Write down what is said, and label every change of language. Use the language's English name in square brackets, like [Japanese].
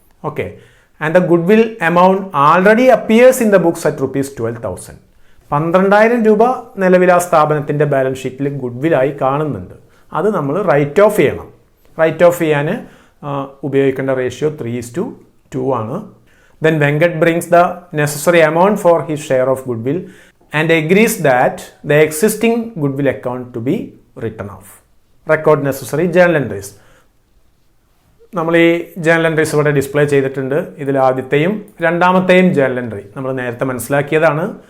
[English] Okay, and the goodwill amount already appears in the books at rupees 12,000. [Malayalam] 12,000 രൂപ നിലവിൽ ആ സ്ഥാപനത്തിൻ്റെ ബാലൻസ് ഷീറ്റിൽ ഗുഡ്വില്ലായി കാണുന്നുണ്ട്. അത് നമ്മൾ റൈറ്റ് ഓഫ് ചെയ്യണം. റൈറ്റ് ഓഫ് ചെയ്യാൻ ഉപയോഗിക്കേണ്ട റേഷ്യോ 3:2 ആണ്. [English] Then Venkat brings the necessary amount for his share of goodwill and agrees that the existing goodwill account to be written off. Record necessary journal entries. [Malayalam] നമ്മൾ ഈ journal entries ഇവിടെ display ചെയ്തിട്ടുണ്ട്. ഇതിൽ ആദ്യത്തെയും രണ്ടാമത്തെയും ജേണൽ എൻട്രി നമ്മൾ നേരത്തെ മനസ്സിലാക്കിയതാണ്.